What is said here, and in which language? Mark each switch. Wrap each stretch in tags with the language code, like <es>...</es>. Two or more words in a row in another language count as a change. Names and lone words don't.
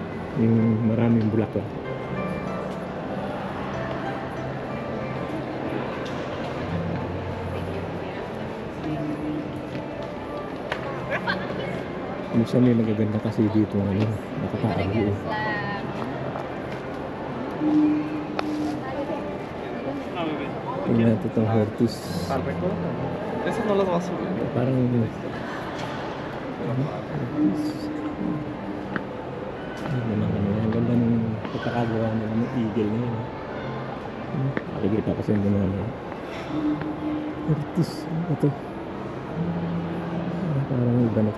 <tl>Yung maraming bulaklak. Minsan may magaganda kasi dito ano, nakatago. Tingnan natin itong hortus.</tl> <es>Eso no los va a subir.</es> <tl>Parang hortus. Ang ganda ng pagkakagawa nila ng eagle na yun. Nakikita ko sa yung gano'n. Hortus. Ito. Parang iba na ito.</tl>